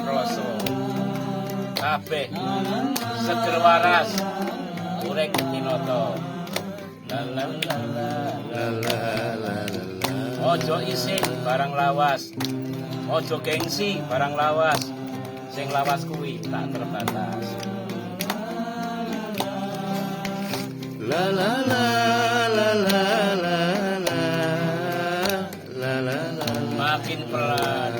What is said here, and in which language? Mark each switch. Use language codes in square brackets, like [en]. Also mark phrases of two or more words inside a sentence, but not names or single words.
[jv] rasa kabeh seger waras urip tinoto la la la la la la aja isin barang lawas aja gengsi barang lawas sing lawas kuwi [id] tak terbatas la la la la [jv] la la la la la [id] makin pelan